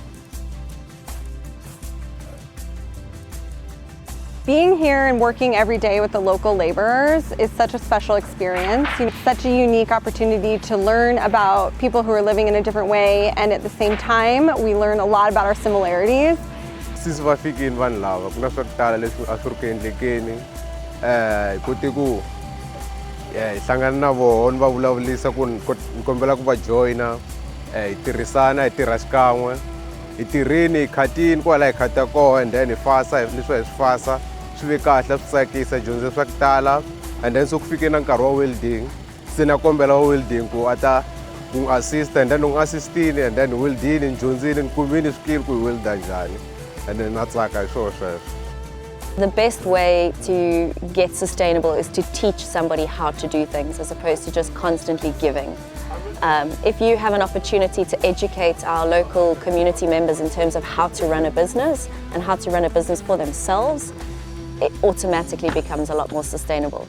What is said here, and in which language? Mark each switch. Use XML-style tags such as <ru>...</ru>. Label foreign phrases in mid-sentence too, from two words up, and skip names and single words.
<en>Being here and working every day with the local laborers is such a special experience. Such a unique opportunity to learn about people who are living in a different way, and at the same time, we learn a lot about our similarities.</en> <ts>Since va fikini vanhu lava ku na swa ku tala leswi a swi ri ku endlekeni koti ku hi hlangana na vona va vulavulisa ku ni kombela ku va joyina hi tirhisana hi tirha xikan'we hi tirhini hi khatini kwala hi khata koho</ts> <en>and then</en> <ts>hi fasa leswi hi swi fasa swi ve kahle swi tsakisa hi dyondze swa ku tala</ts> <en>and then so</en> <ts>ku fike na nkarhi wa welding se na kombela wa welding ku a ta ku n'wi assist</ts> <en>and then</en> <ts>u n'wi assistini</ts> <en>and then</en> <ts>weldini ni dyondzini ni kumini swikili ku hi welda njhani.</ts> <en>And then that's like I saw. The best way to get sustainable is to teach somebody how to do things as opposed to just constantly giving. If you have an opportunity to educate our local community members in terms of how to run a business and how to run a business for themselves, it automatically becomes a lot more sustainable.</en>